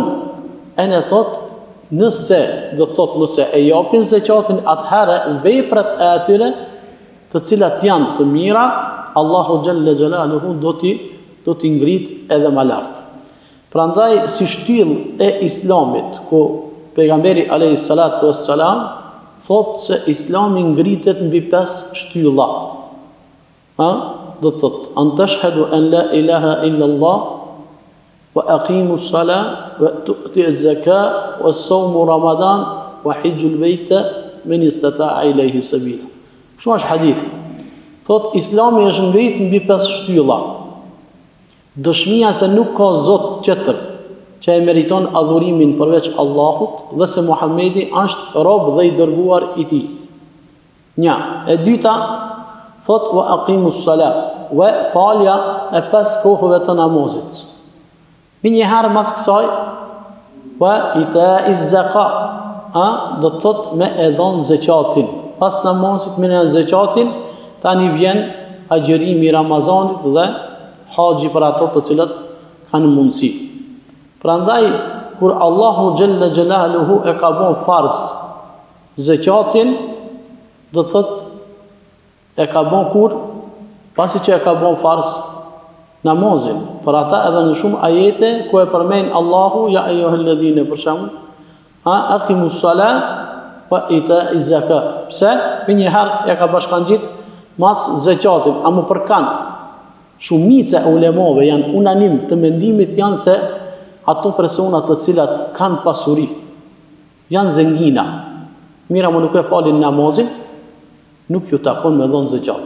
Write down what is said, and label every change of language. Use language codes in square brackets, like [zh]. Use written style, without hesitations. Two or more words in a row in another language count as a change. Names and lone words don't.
[sq] E në thot, nëse e japin zakatin, atëherë veprat e atyre të cilat janë të mira, Allahu [ar] جل جلاله [sq] do t'i ngrit edhe më lart. Prandaj si shtyllë e Islamit, ku pejgamberi [ar] عليه الصلاة والسلام [sq] thot se Islami ngritet mbi 5 shtylla. Do të thot, [ar] أن تشهد أن لا إله إلا الله وأقيموا الصلاة وتؤتي الزكاة وصوم رمضان وحج البيت من استطاع إليه سبيلا. [sq] Kjo është hadith. Thot Islami është ngrit mbi 5 shtylla. Dëshmia se nuk ka zot tjetër që e meriton adhurimin përveç Allahut dhe se Muhamedi është rob dhe i dërguar i tij. Një. E dyta thot [ar] وأقيموا الصلاة, [sq] wa falja e 5 kohëve të namazit. Mi njëherë mas kësaj, [ar] وإيتاء الزكاة, [sq] do të thot me e dhon zakatin. Pas namazit me në zakatin, tani vjen agjërimi i Ramazanit dhe haxhi për ato të cilët kanë mundësi. Prandaj kur Allahu [ar] جل جلاله [sq] e ka bën farz zakatin, do të thot e ka bën kur pasi që e ka bën farz namazin. Për ata edhe në shumë ajete ku e përmend Allahu [ar] يا أيها الذين [sq] për shembull [ar] أقيموا الصلاة وإيتاء الزكاة. [sq] Pse? Për një herë ja ka bashkangjit mas zakatin, a më përkan shumica e ulemave janë unanim të mendimit janë se ato persona të cilat kanë pasuri, janë zengina, mira më nuk e falin namazin, nuk ju takon me dhënë zakat.